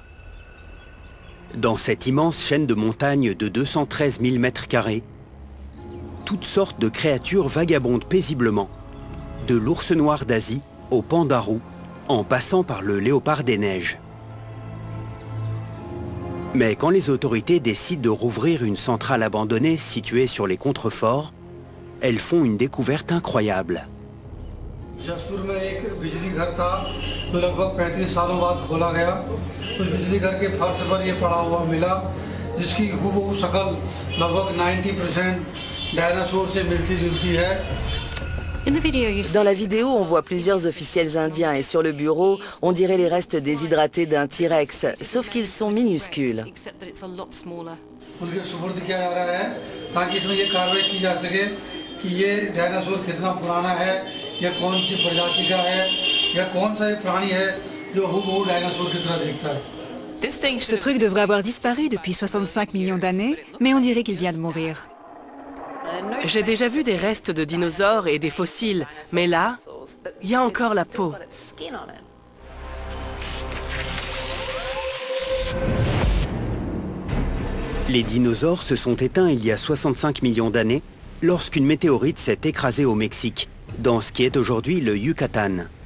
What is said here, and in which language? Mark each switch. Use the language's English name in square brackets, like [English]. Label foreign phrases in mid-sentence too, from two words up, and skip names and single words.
[French] Dans cette immense chaîne de montagnes de 213 000 m², toutes sortes de créatures vagabondent paisiblement, de l'ours noir d'Asie au panda roux, en passant par le léopard des neiges. Mais quand les autorités décident de rouvrir une centrale abandonnée située sur les contreforts, elles font une découverte incroyable. [Hindi] जसपुर में एक बिजली घर था जो लगभग 35 सालों बाद खोला गया। उस बिजली घर के फर्श पर ये पड़ा हुआ मिला, जिसकी हूबहू शक्ल लगभग 90% डायनासोर से मिलती-जुलती है। [French] Dans la vidéo, on voit plusieurs officiels indiens et sur le bureau, on dirait les restes déshydratés d'un T-Rex, sauf qu'ils sont minuscules. [Hindi] उनके सुपुर्द किया जा रहा है ताकि इसमें ये कार्रवाई की जा सके कि ये डायनासोर कितना पुराना है, या कौन सी प्रजाति का है, या कौन सा एक प्राणी है जो हूबहू डायनासोर की तरह दिखता है। [French] Ce truc devrait avoir disparu depuis 65 millions d'années, mais on dirait qu'il vient de mourir. J'ai déjà vu des restes de dinosaures et des fossiles, mais là, il y a encore la peau. Les dinosaures se sont éteints il y a 65 millions d'années lorsqu'une météorite s'est écrasée au Mexique, dans ce qui est aujourd'hui le Yucatan.